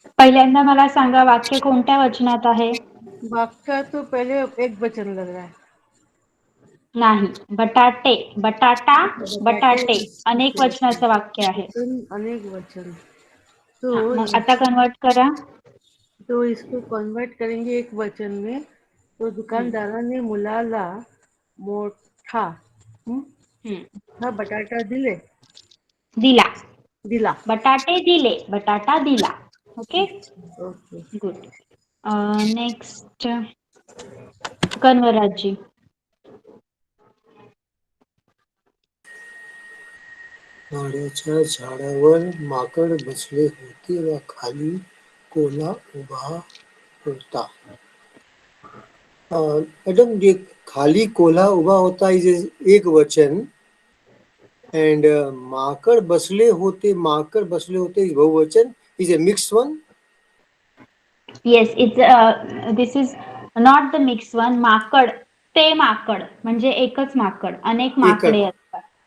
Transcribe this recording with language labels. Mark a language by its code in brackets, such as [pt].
[mr] पहिल्यांदा मला सांगा वाक्य कोणत्या वचनात आहे? [hi] वाक्य तो पहले एक वचन लग रहा है. [mr] नाही. बटाटे, बटाटा, बटाटे अनेक वचनाचं वाक्य आहे. अनेक वचन. मग आता कन्वर्ट करा. [hi] तो इसको कन्वर्ट करेंगे एक वचन में. [mr] तो दुकानदाराने मुलाला मोठा बटाटा दिले. दिला. बटाटे दिले, बटाटा दिला. ओके. [en] Okay. Good. Next कन्वराजी. [mr] नारळाच्या झाडावर माकड बसले होते व खाली कोल्हा उभा होता. [en] madam, ये [mr] खाली कोल्हा उभा होता [en] is एक वचन and [mr] माकड़ बसले होते [en] is बहुवचन, is a mixed one. Yes, this is not the mixed one. [mr] माकड, ते माकड म्हणजे एकच माकड, अनेक माकडे असतात.